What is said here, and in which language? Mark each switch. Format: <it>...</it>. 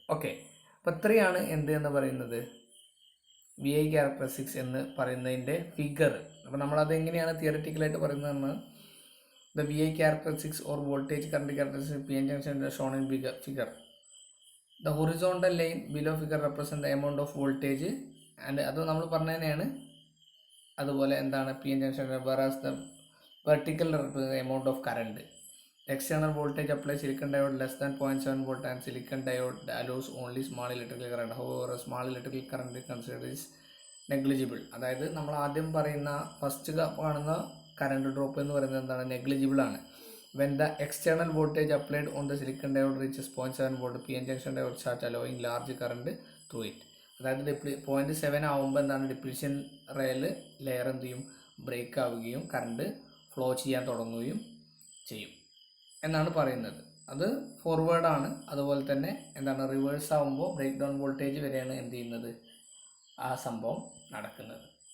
<ml>Okay, അപ്പോൾ ഇത്രയാണ് എന്ത് എന്ന് പറയുന്നത്, VI ക്യാരക്ടറിസ്റ്റിക്സ് എന്ന് പറയുന്നതിൻ്റെ ഫിഗർ. അപ്പോൾ നമ്മളത് എങ്ങനെയാണ് തിയററ്റിക്കലായിട്ട് പറയുന്നതെന്ന്,</ml> <en>The VI characteristics or voltage current characteristics PN junction shown in figure. The horizontal line below figure represent the amount of voltage and</en> <ml>അത് നമ്മൾ പറഞ്ഞ തന്നെയാണ്. അതുപോലെ എന്താണ്</ml> <en>PN junction, whereas the vertical represents the amount of current. External voltage applies silicon diode less than 0.7 volt and silicon diode allows only small electrical current. However, small electrical current is considered is negligible.</en> <ml>അതായത് നമ്മൾ ആദ്യം പറയുന്ന first കാണുന്ന current drop എന്ന് പറയുന്നത് എന്താണ്, negligible ആണ്.</ml> <en>When the external voltage applied on the silicon diode reaches 0.7 volt, PN junction diode start allowing large current through it.</en> <ml>അതായത് 0.7 ആവുമ്പോൾ എന്താണ്, ഡിപ്ലീഷൻ ലെയർ എന്ത് ചെയ്യും, ബ്രേക്ക് ആവുകയും കറണ്ട് ഫ്ലോ ചെയ്യാൻ തുടങ്ങുകയും ചെയ്യും എന്നാണ് പറയുന്നത്. അത് ഫോർവേഡാണ്. അതുപോലെ തന്നെ എന്താണ്, റിവേഴ്സ് ആകുമ്പോൾ ബ്രേക്ക് ഡൗൺ വോൾട്ടേജ് വരെയാണ് എന്ത് ചെയ്യുന്നത്, ആ സംഭവം നടക്കുന്നത്.</ml>